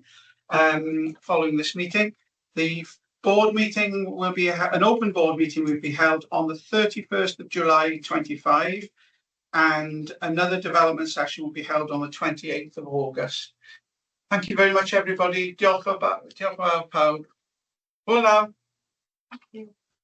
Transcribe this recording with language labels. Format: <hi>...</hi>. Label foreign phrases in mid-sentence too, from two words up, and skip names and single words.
<en>Following this meeting, the board meeting will be an open board meeting will be held on the 31st of July 25, and another development session will be held on the 28th of August. Thank you very much, everybody.</en> <cy>Diolch yn fawr pawb. Hwyl nawr.</cy> <en>Thank you.</en>